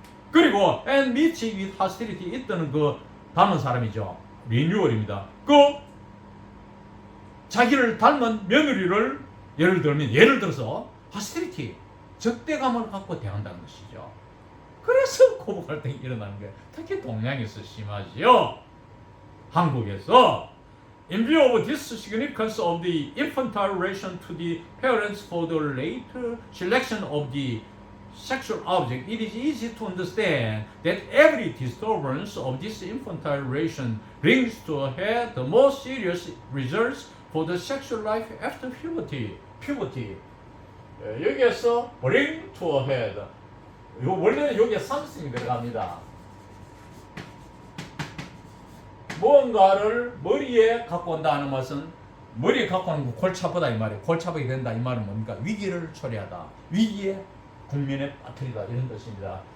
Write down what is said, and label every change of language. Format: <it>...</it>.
<ko>그리고</ko> <en>and meet with hostility,</en> <ko>이때는 그 닮은 사람이죠. renewal입니다. 그 자기를 닮은 며느리를 예를 들어서 hostility, 적대감을 갖고 대한다는 것이죠. 그래서 고부 갈등이 일어나는 거예요. 특히 동양에서 심하지요. 한국에서</ko> <en>in view of this significance of the infantile relation to the parents for the later selection of the sexual object, it is easy to understand that every disturbance of this infantile relation brings to a head the most serious results for the sexual life after puberty.</en> <ko>여기에서</ko> <en>bring to a head,</en> <ko>원래는 여기에 something이 들어갑니다. 무언가를 머리에 갖고 온다는 것은, 머리에 갖고 오는 거 골치 아프다 이 말이에요. 골치 아프게 된다 이 말은 뭡니까? 위기를 초래하다, 위기에 국면에 빠뜨리다, 이런 뜻입니다.</ko>